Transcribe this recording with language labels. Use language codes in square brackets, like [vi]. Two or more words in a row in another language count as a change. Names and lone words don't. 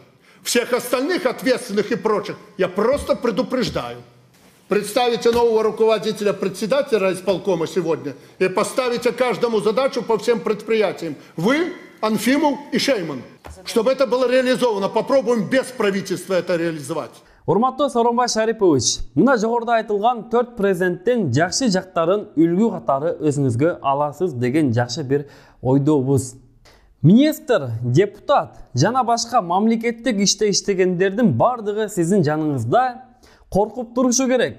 [ru] Всех остальных ответственных и прочих я просто предупреждаю. Представите нового руководителя, председателя райисполкома сегодня и поставите каждому задачу по всем предприятиям. Вы, Анфимов и Шейман. Чтобы это было реализовано, попробуем без правительства это реализовать. [ky] Урматтуу Сооронбай Шарипович, мына жогоруда айтылган 4 президенттин жакшы жактарын үлгү катары өзүңүзгө аласыз деген жакшы бир ойдобуз. Министр, депутат жана башка мамлекеттик иште иштегендердин бардыгы сиздин жаныңызда коркуп турушу керек.